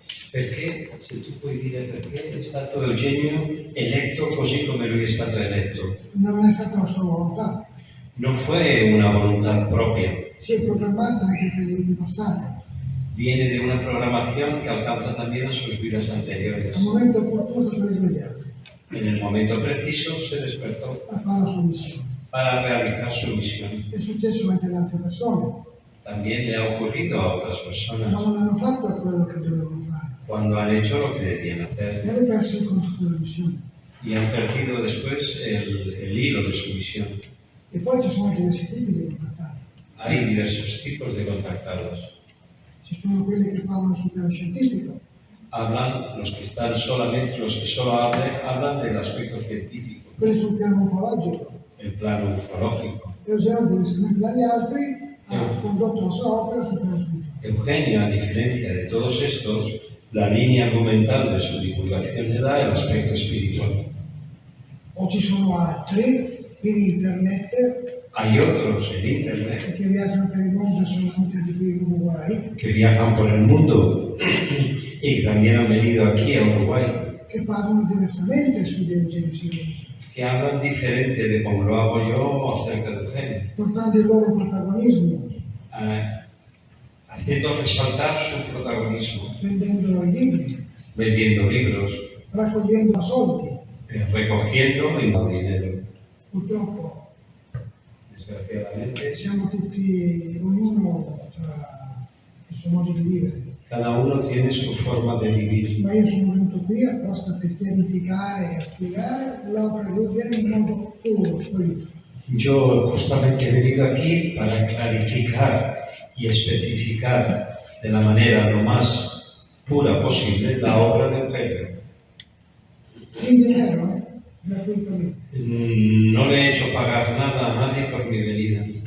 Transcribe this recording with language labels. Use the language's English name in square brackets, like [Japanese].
[Italian] Perché, se tu puoi dire perché, è stato Eugenio eletto così come lui è stato eletto. Non è stata la sua volontà, [Spanish] No fue una voluntad propia, [Italian] si è programmata anche per le vite passate. [Spanish] viene de una programación que alcanza también a sus vidas anteriores. [Italian] Al momento opportuno per risvegliare, [Spanish] En el momento preciso se despertó [Italian] a fare la sua missione. [Spanish] para realizar su misión. [Italian] È successo anche ad altre persone, [Spanish] También le ha ocurrido a otras [Italian] ma [Spanish] personas [Italian] non hanno fatto quello che dovevano fare. [Spanish] cuando han hecho lo que debían [Italian] E [Spanish] hacer [Italian] hanno perso il contatto della missione. [Spanish] y han perdido después el hilo de su misión. [Italian] E poi ci sono anche diversi tipi di contattati. [Spanish] Hay diversos tipos de contactados. [Italian] Ci sono quelli che parlano sul piano scientifico, [Spanish] Hablan los que están solamente, los que solo hablan del aspecto científico, [Italian] quelli sul piano ufologico. [Spanish] el plano ufológico. [Italian] E Eugenio, diversamente dagli altri, ha condotto la sua opera sul piano spirituale. [Spanish] Eugenio, a diferencia de todos estos, la línea argumental de su divulgación le da el aspecto espiritual. [Italian] O ci sono altri in internet [Spanish] Hay otros en Internet [Italian] che viaggiano per il mondo e sono venuti qui in Uruguay, [Spanish] que viajan por el mundo y también han venido aquí a Uruguay, [Italian] che parlano diversamente su di Eugenio Sironi, [Spanish] que hablan diferente de como lo hago yo acerca de Eugenio, [Italian] portando il loro protagonismo, [Spanish] haciendo resaltar su protagonismo, [Italian] vendendo i libri, [Spanish] vendiendo libros, [Italian] raccogliendo soldi. [Spanish] recogiendo y no dinero. [Italian] Purtroppo [Spanish] Desgraciadamente, [Italian] siamo tutti, ognuno ha il suo modo di vivere. [Spanish] cada uno tiene su forma de vivir. [Italian] Ma io sono venuto qui apposta per chiarificare e spiegare l'opera di Eugenio in modo puro, pulito. [Spanish] Yo justamente he venido aquí para clarificar y especificar de la manera lo más pura posible la obra de Eugenio. Sin dinero, gratuitamente. No le he hecho pagar nada a nadie por mi venida.